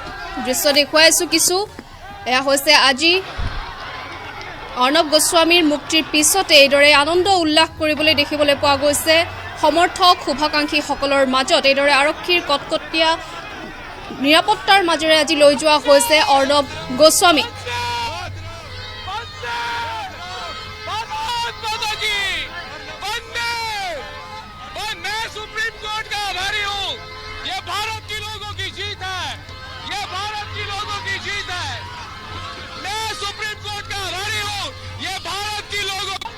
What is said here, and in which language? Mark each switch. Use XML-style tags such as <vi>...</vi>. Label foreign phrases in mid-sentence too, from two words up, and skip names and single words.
<as>দৃশ্য দেখুৱাইছো কিছু এয়া হৈছে আজি অৰ্ণৱ গোস্বামীৰ মুক্তিৰ পিছতে এইদৰে আনন্দ উল্লাস কৰিবলৈ দেখিবলৈ পোৱা গৈছে সমৰ্থক শুভাকাংক্ষীসকলৰ মাজত এইদৰে আৰক্ষীৰ কটকটীয়া নিৰাপত্তাৰ মাজেৰে আজি লৈ যোৱা হৈছে অৰ্ণৱ গোস্বামীক</as> <hi>सुप्रीम कोर्ट का आभारी हूँ ये भारत के लोगों की जीत है ये भारत के लोगों की जीत है मैं सुप्रीम कोर्ट का आभारी हूँ ये भारत के लोगों</hi>